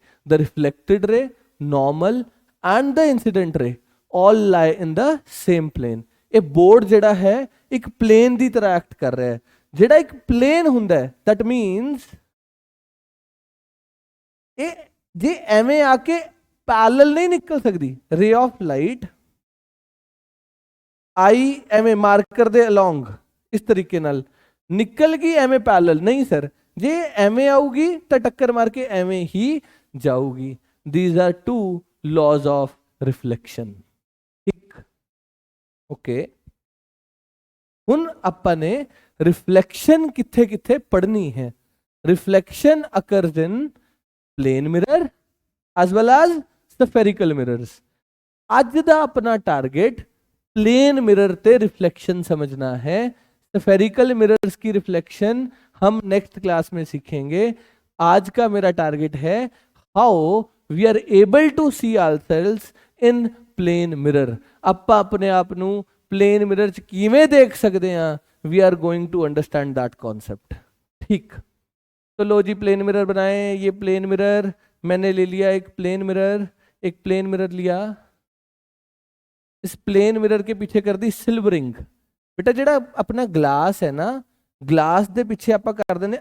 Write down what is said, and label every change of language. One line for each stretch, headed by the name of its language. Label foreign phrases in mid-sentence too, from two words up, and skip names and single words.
English: The reflected ray, normal and the incident ray all lie in the same plane.
Hindi: ये बोर्ड जिहड़ा है एक प्लेन की तरह एक्ट कर रहा है।
Punjabi: ਜਿਹੜਾ ਇੱਕ ਪਲੇਨ ਹੁੰਦਾ ਹੈ
English: that means
Punjabi: ਯੇ ਜੇ ਐਵੇਂ ਆਕੇ ਪੈਰੇਲਲ ਨਹੀਂ ਨਿਕਲ ਸਕਤੀ।
English: ray of light
Punjabi: ਆਈ ਐਵੇਂ ਮਾਰਕਰ ਦੇ ਅਲੋਂਗ ਇਸ ਤਰੀਕੇ ਨਾਲ ਨਿਕਲ ਗਈ, ਐਵੇਂ ਪੈਰੇਲਲ ਨਹੀਂ ਸਰ। ਜੇ ਐਵੇਂ ਆਊਗੀ ਤੋ ਟੱਕਰ ਮਾਰ ਕੇ ਐਵੇਂ ਹੀ ਜਾਊਗੀ।
English: These are two laws of reflection.
Punjabi: ओके ਹੁਣ ਆਪਾਂ ਨੇ ਰਿਫਲੈਕਸ਼ਨ ਕਿੱਥੇ ਕਿੱਥੇ ਪੜ੍ਹਨੀ ਹੈ।
English: reflection occurs in plane mirror as well as spherical mirrors।
Punjabi: ਅੱਜ ਦਾ ਆਪਣਾ ਟਾਰਗੇਟ
English: plane mirror
Punjabi: ਤੇ ਰਿਫਲੈਕਸ਼ਨ ਸਮਝਨਾ ਹੈ।
English: spherical mirrors
Hindi: की रिफ्लेक्शन हम
English: next class
Hindi: में सीखेंगे। आज का मेरा टारगेट है
English: how we are able to see ourselves in plane mirror.
Punjabi: ਆਪਾਂ ਆਪਣੇ ਆਪ ਨੂੰ
English: plane mirror
Punjabi: ਚ ਕਿਵੇਂ ਦੇਖ ਸਕਤੇ ਹੈਂ,
English: We are going to understand that concept.
Hindi: ठीक, तो लो जी
English: plane mirror
Hindi: बनाए। ये
English: plane mirror
Hindi: मैंने ले लिया, एक
English: plane mirror,
Hindi: एक
English: plane mirror
Hindi: लिया, इस
English: plane mirror
Hindi: के पीछे कर दी सिल्वरिंग।
Punjabi: ਬੇਟਾ ਜੇੜ੍ਹਾ ਅਪਨਾ ਗਲਾਸ ਹੈ ਨਾ, ਗਲਾਸ ਦੇ ਪਿੱਛੇ ਆਪ ਕਰ ਦੇਣੇ।